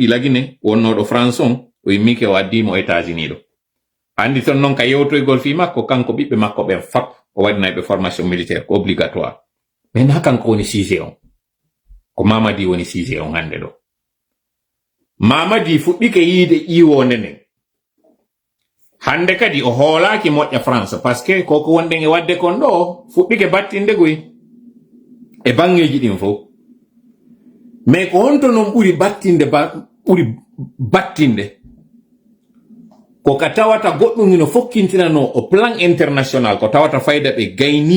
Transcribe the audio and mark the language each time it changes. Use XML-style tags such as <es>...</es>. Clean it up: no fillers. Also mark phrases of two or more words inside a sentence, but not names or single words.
<ff>lagine wonnoɗo France on o yimmike o addimo États-Unis ɗo andi ton noon ka yewtoygol fi makko kanko ɓiɓɓe makko ɓen fap o waɗinayɓe</ff> <fr>formation militaire</fr> <ff>ko obligatoire mais ha kanko woni sujet on ko Mamadi woni sujet on hande ɗo Mamadi fuɗɗike yiide ƴiwonde nden hande kadi o hoolaki moƴƴa France</ff> <fr>parce que</fr> <ff>koko wonɗen e wadde kon ɗo fuɗɗike battinde goy e bangeji ɗin fof mais ko honto noon ɓuri battinde ko ka tawata goɗɗum ino fokkintinano o</ff> <fr>plan international</fr> <ff>ko tawata fayda ɓe gayni</ff>